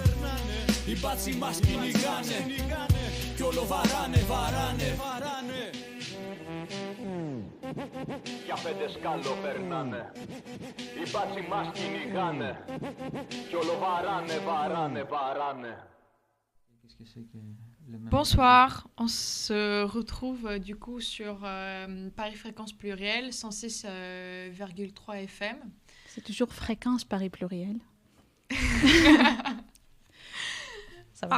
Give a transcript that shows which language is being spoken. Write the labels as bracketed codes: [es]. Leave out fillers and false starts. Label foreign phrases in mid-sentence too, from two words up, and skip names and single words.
[el] Οι μπάτσοι μας κυνηγάνε, κι όλο βαράνε. Κι αφέντες κάτω περνάνε. Οι μπάτσοι μας κυνηγάνε, κι όλο βαράνε. [fr] Bonsoir, on se retrouve du coup sur Paris Fréquence Plurielle 106,3 FM. C'est toujours fréquence Paris Pluriel. Ça va.